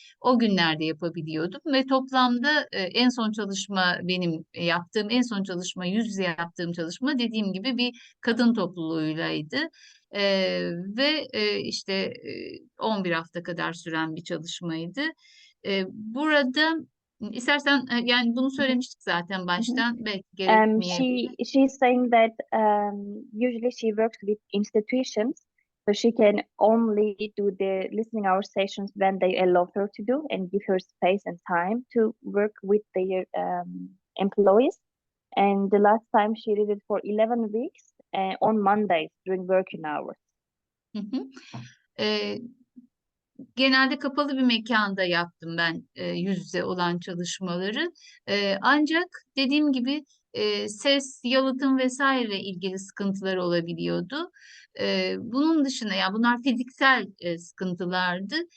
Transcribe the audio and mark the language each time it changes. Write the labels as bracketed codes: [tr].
[tr] O günlerde yapabiliyordum ve toplamda en son çalışma, benim yaptığım en son çalışma, yüz yüze yaptığım çalışma, dediğim gibi bir kadın topluluğuylaydı. Ve işte 11 hafta kadar süren bir çalışmaydı. Burada istersen yani bunu söylemiştik zaten baştan, belki gerekmeyebilir. [en] She's saying that usually she works with institutions, so she can only do the listening hour sessions when they allow her to do and give her space and time to work with their employees. And the last time she did it for 11 weeks on Mondays during working hours. Hı hı. [tr] Genelde kapalı bir mekanda yaptım ben yüz yüze olan çalışmaları. Ancak dediğim gibi ses, yalıtım vesaire ilgili sıkıntıları olabiliyordu. Bunun dışında, yani bunlar fiziksel sıkıntılardı.